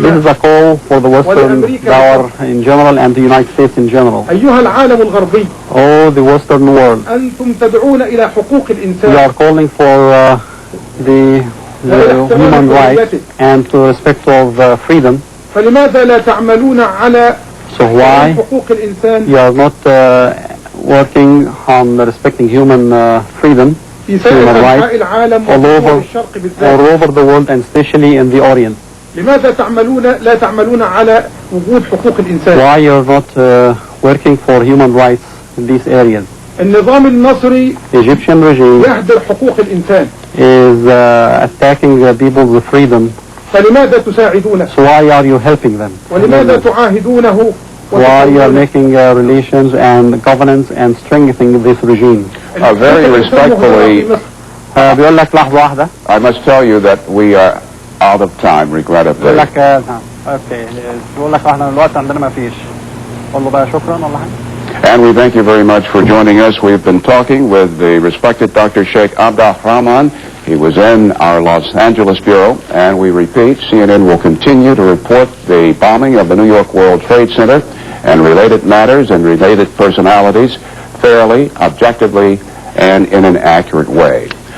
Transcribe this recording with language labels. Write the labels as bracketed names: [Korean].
[English] This is a call for the Western power in general and the United States in general. [Arabic] أيها العالم الغربي. [English] Oh, the Western world. [Arabic] أنتم تدعون إلى حقوق الإنسان. [English] You are calling for the human rights and to respect of freedom. [Arabic] فلماذا لا تعملون على حقوق الإنسان؟ [English] You are not working on respecting human freedom. Human rights all over the world and especially in the Orient. [Arabic] لماذا لا تعملون على وجود حقوق الإنسان؟ [English] Why you are not working for human rights in these areas? [Arabic] النظام النصري [English] Egyptian regime [Arabic] يهدر حقوق الإنسان. [English] Is attacking people's freedom. [Arabic] فلماذا تساعدونه؟ [English] So why are you helping them? [Arabic] ولماذا تعاهدونه؟ [English] Why you are making relations and governance and strengthening this regime? Very respectfully, [Arabic] بيقول لك لحظة واحدة. [English] I must tell you that we are out of time, regrettably. [Arabic] بيقول لك اوكي بيقول لك احنا الوقت عندنا ما فيش. قول له بقى شكرا ولا حاجة. [English] And we thank you very much for joining us. We've been talking with the respected Dr. Sheikh Abd al-Rahman. He was in our Los Angeles bureau, and we repeat, CNN will continue to report the bombing of the New York World Trade Center and related matters and related personalities fairly, objectively, and in an accurate way.